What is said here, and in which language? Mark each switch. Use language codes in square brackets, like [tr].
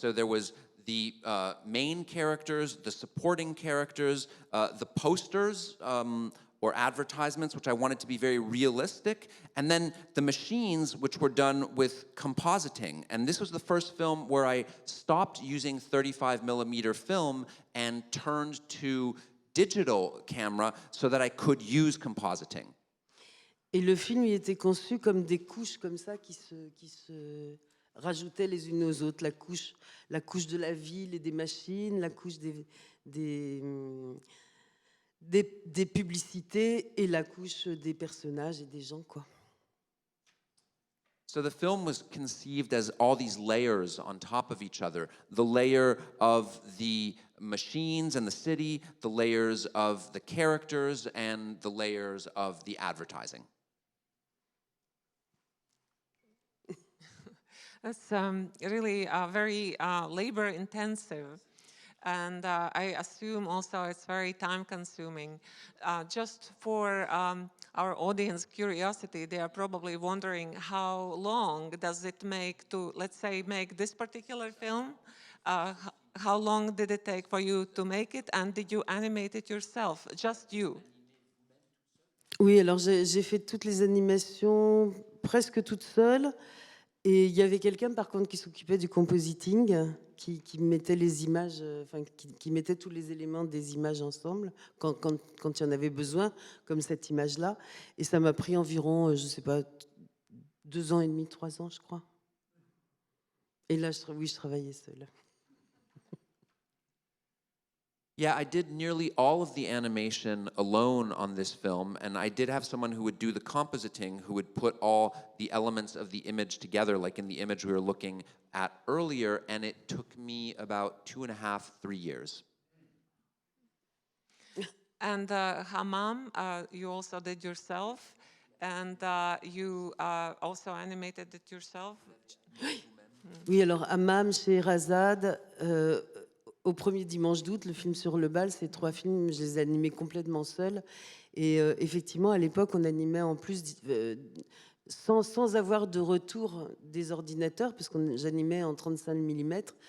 [en] So there was the main characters, the supporting characters, the posters or advertisements, which I wanted to be very realistic, and then the machines, which were done with compositing. And this was the first film where I stopped using 35mm film and turned to digital camera so that I could use compositing. [fr] Et le film il était conçu comme des couches comme ça qui se rajoutaient les unes aux autres. La couche de la ville et des machines, la couche des publicités et la couche des personnages et des gens, quoi. [en] So the film was conceived as all these layers on top of each other. The layer of the machines and the city, the layers of the characters, and the layers of the advertising. That's really very labor-intensive, and I assume also it's very time-consuming. Just for our audience curiosity, they are probably wondering how long does it make to, let's say, make this particular film? How long did it take for you to make it, and did you animate it yourself, just you? [fr] Oui, alors j'ai fait toutes les animations presque toute seule. Et il y avait quelqu'un, par contre, qui s'occupait du compositing, qui mettait les images, qui mettait tous les éléments des images ensemble, quand il y en avait besoin, comme cette image-là. Et ça m'a pris environ, je ne sais pas, 2 ans et demi, 3 ans, je crois. Et là, oui, je travaillais seule. [en] Yeah, I did nearly all of the animation alone on this film, and I did have someone who would do the compositing, who would put all the elements of the image together, like in the image we were looking at earlier, and it took me about 2.5, 3 years. And Hammam, you also did yourself, and you also animated it yourself? [fr] Oui, alors Hammam, Scheherazade, au premier dimanche d'août, le film sur le bal, ces 3 films, je les ai animés complètement seule. Et effectivement, à l'époque, on animait en plus sans avoir de retour des ordinateurs, parce que j'animais en 35 mm.